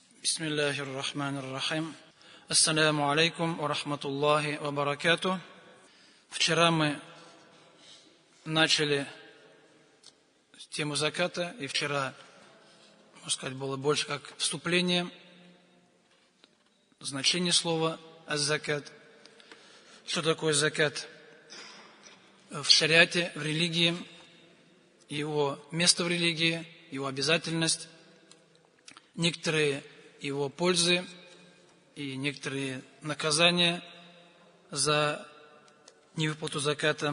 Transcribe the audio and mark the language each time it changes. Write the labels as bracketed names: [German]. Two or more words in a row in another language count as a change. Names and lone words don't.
[Arabic] بسم الله الرحمن الرحيم السلام عليكم ورحمة الله وبركاته. [Russian] Вчера мы начали тему заката, и вчера, можно сказать, было больше как вступление, значение слова аз-закат. Что такое закат в шариате, в религии, его место в религии, его обязательность, некоторые его пользы и некоторые наказания за невыплату заката.